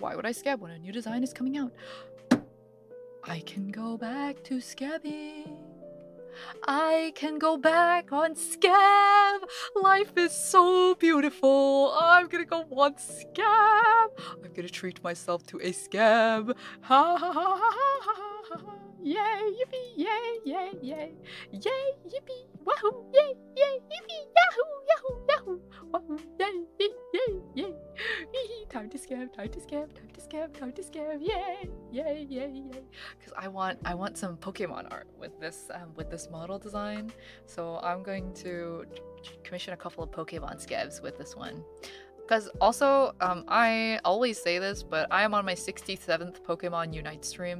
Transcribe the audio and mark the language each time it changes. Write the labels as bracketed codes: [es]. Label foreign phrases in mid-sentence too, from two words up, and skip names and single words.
[en] Why would I scab when a new design is coming out? I can go back to skebbing. I can go back on scab. Life is so beautiful. I'm gonna go on scab. I'm gonna treat myself to a scab. Ha ha ha ha ha ha. Yay, yippee, yay, yay, yay. Yay, yippee, wahoo, yay, yay, yippee, yahoo, yahoo, yahoo. Wahoo, yay, yay, yay, yay. Time to scab, time to scab, time to scab, time to scab. Yay, yay, yay, yay. Because I want some Pokemon art with this model design. So I'm going to commission a couple of Pokemon scabs with this one. Because also, I always say this, but I am on my 67th Pokemon Unite stream.